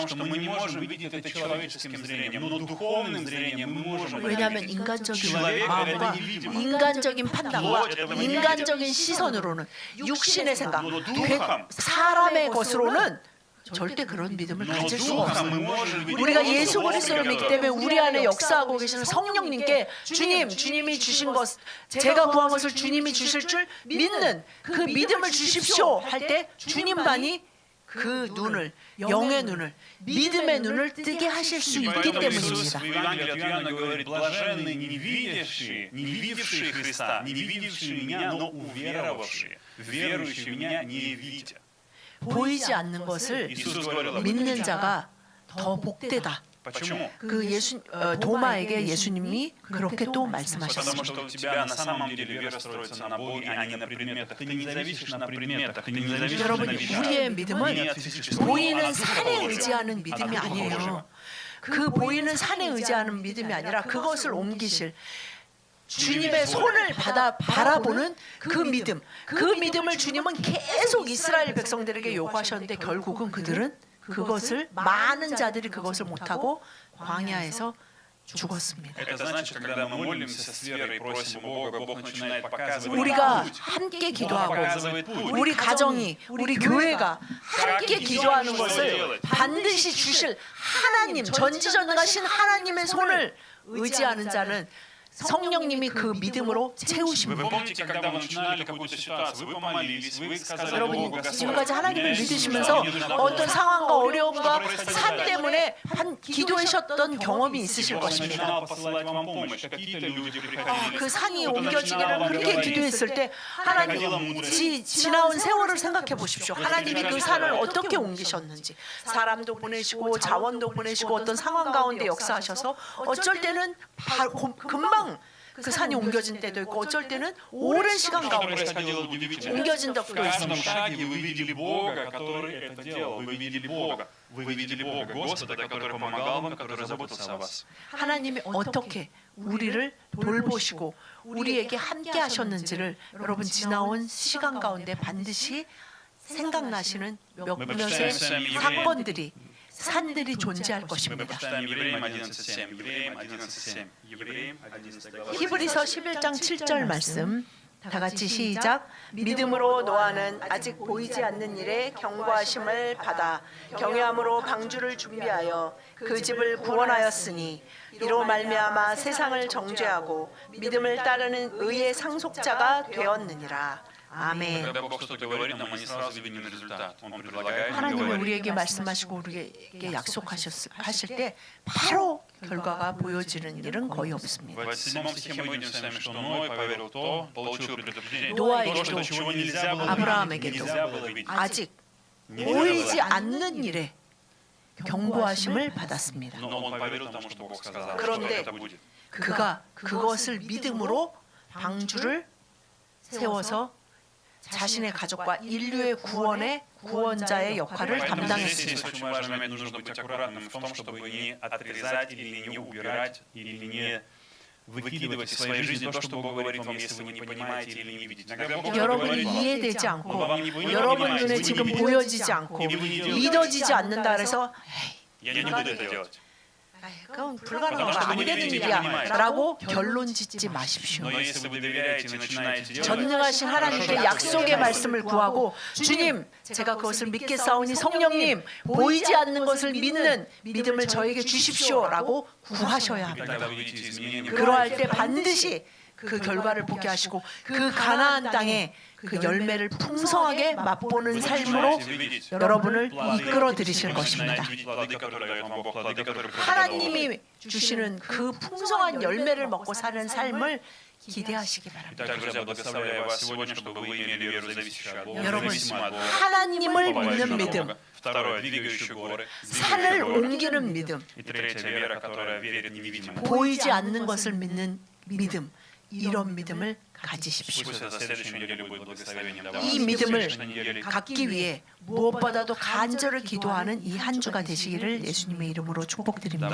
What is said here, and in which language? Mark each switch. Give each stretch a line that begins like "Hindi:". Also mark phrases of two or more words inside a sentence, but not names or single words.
Korean: 왜냐하면 인간적인 마음과 인간적인 판단과 인간적인 시선으로는 육신의 생각, 사람의 것으로는 절대 그런 믿음을
Russian: Но
Korean: 가질 수가 없어요.
Russian: духом мы можем быть
Korean: 우리가
Russian: просто
Korean: 예수 그리스도를 믿기 때문에 우리 안에 역사하고 계시는 성령님께 주님이 주신 것, 제가 구한 것을 주님이 주실 줄 믿는 그 믿음을 주십시오 할 때 주님만이 그 눈을, 영의 눈을, 믿음의 눈을 뜨게 하실 수
Russian: И
Korean: 있기
Russian: поэтому Иисус
Korean: 때문입니다.
Russian: в Евангелии от Иоанна говорит: блаженны не видевшие Христа, не видевшие меня, но уверовавшие, верующие в меня не видя.
Korean: 보이지 않는 것을
Russian: Иисус говорил об этом.
Korean: 믿는 자가 더 복되다.
Russian: Почему?
Korean: 그 도마에게 예수님이 그렇게 또
Russian: Потому
Korean: 말씀하셨습니다.
Russian: что у тебя на самом деле вера строится на Боге, а не на предметах. Ты не зависишь на предметах, ты не зависишь на
Korean: 여러분,
Russian: вещах.
Korean: 우리의 믿음은
Russian: Не от физического, а
Korean: 보이는
Russian: от
Korean: 산에
Russian: Духа Божьего.
Korean: 의지하는 믿음이
Russian: От Духа
Korean: 아니에요.
Russian: Божьего.
Korean: 그 보이는 산에 의지하는 믿음이 아니라 그것을 옮기실 주님의 손을 바라보는 그 믿음, 그 믿음을 주님은 계속 이스라엘 백성들에게 요구하셨는데 결국은 그들은 그것을 많은 자들이 그것을 못하고 광야에서 죽었습니다.
Russian: Это значит, когда мы молимся с верой и просим у Бога, Бог начинает показывать
Korean: 우리가
Russian: путь.
Korean: 함께
Russian: Он
Korean: 기도하고
Russian: показывает путь.
Korean: 우리 가정이, 우리 교회가 함께 기도하는 것을 반드시 주실 하나님, 전지전능하신 하나님의 손을 의지하는 자는 성령님이 그 믿음으로
Russian: Вы
Korean: 채우십니다.
Russian: помните, когда вы начинали какую-то ситуацию, вы помолились, вы сказали
Korean: 여러분,
Russian: Богу: Господь,
Korean: 지금까지 하나님을
Russian: мне
Korean: 믿으시면서
Russian: мне нужна
Korean: 어떤
Russian: помощь.
Korean: 상황과 어려움과 산 때문에 기도하셨던 경험이 있으실
Russian: Бог
Korean: 것입니다.
Russian: начинал посылать вам помощь. Какие-то люди приходили.
Korean: 그 산이 옮겨지기를 그렇게 기도했을 때 하나님 지나온 세월을 생각해 보십시오. 하나님이 그 산을 어떻게 옮기셨는지, 사람도 보내시고 자원도 보내시고 어떤 상황 가운데 역사하셔서 어쩔 때는 금방 그 산이 옮겨진 때도 있고 어쩔 때는 오랜 시간
Russian: Что
Korean: 가운데
Russian: происходило удивительно.
Korean: 옮겨진
Russian: В
Korean: 적도
Russian: каждом
Korean: 있습니다.
Russian: шаге вы видели Бога, который это делал. Вы видели Бога. Вы видели Бога, Господа, который помогал вам, который заботился о вас.
Korean: 하나님이 어떻게 우리를 돌보시고 우리에게 함께 하셨는지를 여러분 지나온 시간 가운데 반드시 생각나시는 몇몇의 사건들이 산들이 존재할
Russian: Мы
Korean: 것입니다.
Russian: почитаем Евреям 11:7. Евреям 11:7. Евреям 11 глава.
Korean: 히브리서 11장 7절 말씀 다 같이 시작. 믿음으로 노아는 아직 보이지 않는 일에 경고하심을 받아 경외함으로 방주를 준비하여 그 집을 구원하였으니 이로 말미암아 세상을 정죄하고 믿음을 따르는 의의 상속자가 되었느니라. 아멘.
Russian: Когда Бог что-то говорит нам, мы не сразу видим результат. Он предлагает,
Korean: 하나님이
Russian: говорит.
Korean: 우리에게 말씀하시고 우리에게 약속하실 때 바로 결과가 보여지는 일은 거의 없습니다.
Russian: В 7 стихе мы видим с вами, что Ной поверил то, получил предупреждение.
Korean: 노아에게도,
Russian: То, что чего нельзя было
Korean: 아브라함에게도
Russian: видеть, нельзя было видеть.
Korean: 아직
Russian: Не
Korean: 보이지
Russian: виделось.
Korean: 않는 일에 경고하심을 받았습니다.
Russian: Но он поверил тому, что Бог сказал, что
Korean: 그런데
Russian: это будет.
Korean: 그가 그것을 믿음으로 방주를 세워서 자신의 가족과 인류의 구원의 구원자의 역할을
Russian: Поэтому здесь
Korean: 담당했습니다.
Russian: очень важно, нужно быть аккуратным в том, чтобы не отрезать или не убирать, или не выкидывать из своей жизни то, что Бог говорит вам, если вы не понимаете или не видите. Иногда Бог что-то
Korean: 여러분이
Russian: говорит вам,
Korean: 이해되지 않고
Russian: вам не
Korean: 여러분
Russian: понимаете,
Korean: 눈에
Russian: вы
Korean: 지금
Russian: не видите.
Korean: 보여지지 않고 믿어지지 않는다 그래서
Russian: Я не буду это делать.
Korean: 그건 불가능하고 안 되는 일이야 라고 결론 짓지 마십시오.
Russian: Но если вы доверяете и начинаете делать,
Korean: 전능하신 하나님께 약속의 말씀을 구하고 주님 제가 그것을 믿겠사오니 성령님 보이지 않는 것을 믿는 믿음을 저에게 주십시오 라고 구하셔야 합니다.
Russian: тогда вы видите изменения.
Korean: 그러할 때 반드시 그 결과를 보게 하시고 그 가나안 땅에 그 열매를 풍성하게 맛보는 삶으로 여러분을 이끌어 드리실 것입니다. 하나님이 주시는 그 풍성한 열매를 먹고 사는 삶을 기대하시기 바랍니다.
Russian: Итак, друзья, благословляю вас сегодня, чтобы вы имели веру, зависящую от Бога,
Korean: 여러분,
Russian: зависимую от Бога,
Korean: 하나님을 믿는
Russian: уповающую на
Korean: 믿음,
Russian: Бога. Второе, двигающую горы,
Korean: 산을
Russian: двигающую горы.
Korean: 옮기는 믿음,
Russian: И третья вера, которая верит невидимому.
Korean: 보이지 않는 것을 믿는 믿음, 이런 믿음을 가지십시오.
Russian: Пусть это следующей неделе будет благословением для вас.
Korean: 이 믿음을
Russian: Следующей неделе
Korean: 갖기 위해 무엇보다도 간절히 기도하는 이 한 주가 되시기를 예수님의 이름으로 축복드립니다.